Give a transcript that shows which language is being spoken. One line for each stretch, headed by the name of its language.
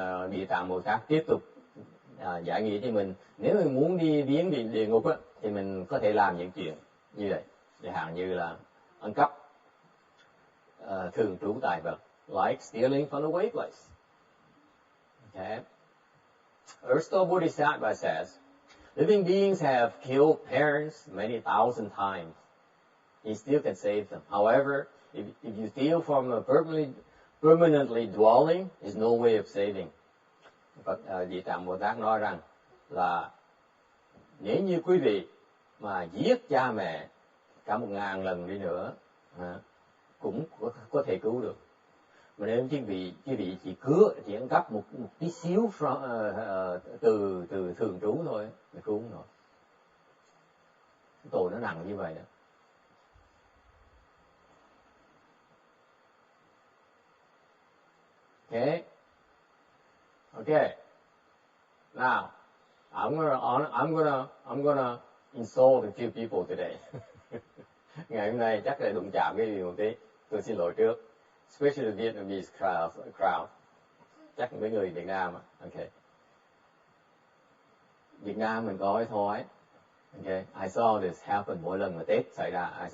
Vietnamese: Địa Tạng Bồ Tát tiếp tục giải nghĩa cho mình, nếu mình muốn đi viếng địa ngục á, thì mình có thể làm những chuyện như vậy, chẳng hạn như là ăn cắp, thường trú tài vật,
English: like stealing from the way place. Okay. Earth Store Bodhisattva says, living beings have killed parents many thousand times. He still can save them. However, if you steal from a permanently dwelling, there's no way of saving.
Vietnamese: Địa Tạng Bồ Tát nói rằng là nếu như quý vị mà giết cha mẹ cả 1000 lần đi nữa, cũng có thể cứu được. Mà nếu quý vị chỉ ăn cắp một tí xíu từ thường trú thôi, thì cứu không nổi. Tội nó nặng như vậy đó. Okay.
English: Now, I'm gonna insult a few people today.
Vietnamese: Ngày hôm nay chắc là đụng chạm cái gì một tí. Tôi xin lỗi trước.
English: Especially the Vietnamese crowd.
Vietnamese: Chắc với người Việt Nam. Okay. Việt Nam mình có cái thói. Okay.
English: I saw this happen
Vietnamese: mỗi lần mà Tết xảy ra.